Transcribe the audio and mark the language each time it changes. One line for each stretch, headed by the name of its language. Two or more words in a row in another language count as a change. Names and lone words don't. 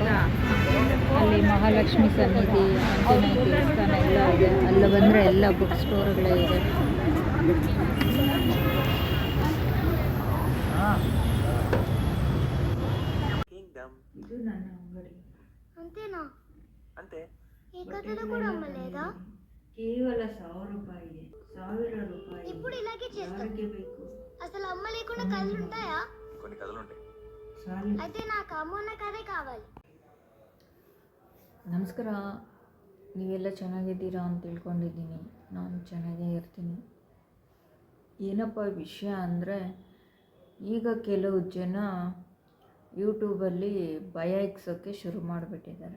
Kannada: ಅಲ್ಲಿ ಮಹಾಲಕ್ಷ್ಮಿ ಸನ್ನಿಧಿ, ಆಂಜನೇಯ ದೇವಸ್ಥಾನ ಎಲ್ಲ ಇದೆ. ಅಲ್ಲಿ ಬಂದರೆ ಎಲ್ಲ
English: book stores
Kannada: ಇದೆ. ಇದು ನನ್ನ ಅಂಗಡಿ
Telugu: అంతేనా అంతే
Kannada: ಕೇವಲ 1000 ರೂಪಾಯಿಗೆ. 1000 ರೂಪಾಯಿ
Telugu: ఇప్పుడు ఇలాగే చేస్తాం.
Kannada: ಯಾರಿಗೆ ಬೇಕು?
Telugu: అసలు అమ్మ లేకుండా కథలు ఉంటాయా? కొన్ని కథలు ఉంటాయి.
Kannada: ಸಾಲಿ.
Telugu: అయితే నాకు అమ్మ ఉన్న కథే కావాలి.
Kannada: ನಮಸ್ಕಾರ, ನೀವೆಲ್ಲ ಚೆನ್ನಾಗಿದ್ದೀರಾ ಅಂತ ತಿಳ್ಕೊಂಡಿದ್ದೀನಿ. ನಾನು ಚೆನ್ನಾಗೇ ಇರ್ತೀನಿ. ಏನಪ್ಪ ವಿಷಯ ಅಂದರೆ, ಈಗ ಕೆಲವು ಜನ ಯೂಟ್ಯೂಬಲ್ಲಿ ಭಯ ಇಕ್ಸೋಕ್ಕೆ ಶುರು ಮಾಡಿಬಿಟ್ಟಿದ್ದಾರೆ.